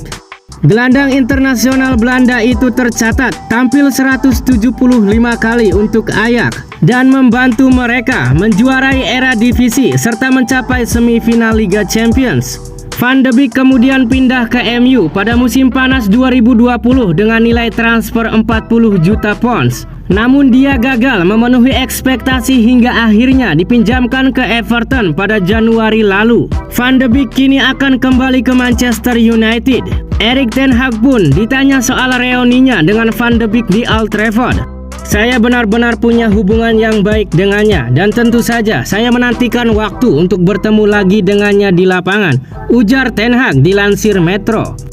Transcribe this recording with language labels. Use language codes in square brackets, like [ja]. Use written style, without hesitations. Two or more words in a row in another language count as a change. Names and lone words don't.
[id] Gelandang internasional Belanda itu tercatat tampil 175 kali untuk Ajax dan membantu mereka menjuarai era divisi serta mencapai semifinal Liga Champions. Van de Beek kemudian pindah ke MU pada musim panas 2020 dengan nilai transfer 40 juta pounds. Namun dia gagal memenuhi ekspektasi hingga akhirnya dipinjamkan ke Everton pada Januari lalu. Van de Beek kini akan kembali ke Manchester United. Erik ten Hag pun ditanya soal reuninya dengan Van de Beek di Old Trafford. Saya benar-benar punya hubungan yang baik dengannya dan tentu saja saya menantikan waktu untuk bertemu lagi dengannya di lapangan, ujar Ten Hag dilansir Metro.